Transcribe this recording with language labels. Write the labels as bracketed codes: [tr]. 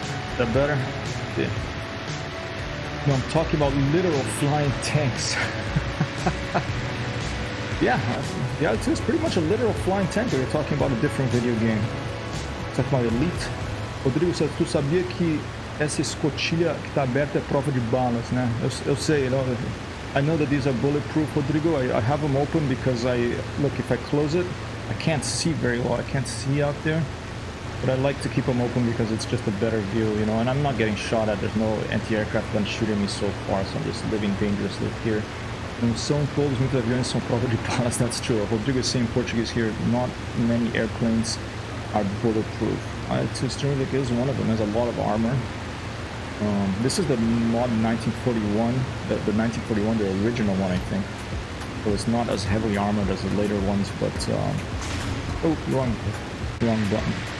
[en] Is that better? Yeah. No, I'm talking about literal flying tanks. Yeah, the IL-2 is pretty much a literal flying tank. We're talking about a different video game. Talking about Elite. [pt] Rodrigo, tu sabia que essa escotilha que está aberta é prova de balas, né? Eu sei, [en] you know, I know that these are bulletproof, Rodrigo. I have them open because look, if I close it, I can't see very well. I can't see out there. But I like to keep them open because it's just a better view, you know, and I'm not getting shot at. There's no anti-aircraft gun shooting me so far, so I'm just living dangerously here. [pt] Não são todos, muitos aviões são prova de balas, [en] that's true. Rodrigo is saying in Portuguese here, not many airplanes are bulletproof. IL-2 Sturmovik is one of them, has a lot of armor. This is the mod 1941, the 1941, the original one, I think. So it's not as heavily armored as the later ones, but... oh, wrong button.